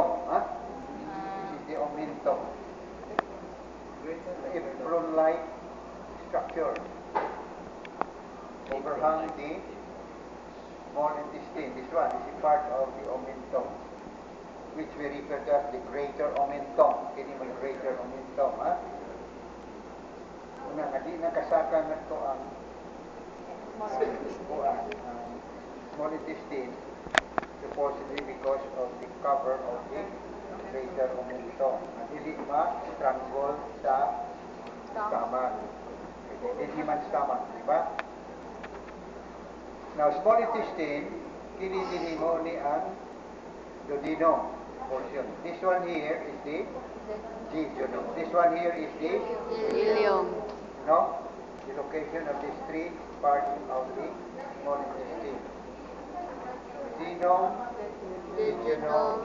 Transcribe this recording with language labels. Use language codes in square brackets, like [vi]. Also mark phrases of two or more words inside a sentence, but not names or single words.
[en] Huh? This is the omentum. Apron-like structure overhang the small intestine. This one is a part of the omentum, which we refer to as the greater omentum. [ceb] Kini may [en] greater omentum, [ceb] ha? Una nga di nakasaka na ito ang small [en] intestine, supposedly because of the cover of the greater omentum. [ceb] Dili ma-strangle sa stomach. [tl] Hindi man stomach, di ba? [en] Now, small intestine, [ceb] kini mo ni ang [en] duodenum portion. This one here is the jejunum. This one here is the Ileum. No? The location of these three parts of the small intestine. Duodenum, jejunum,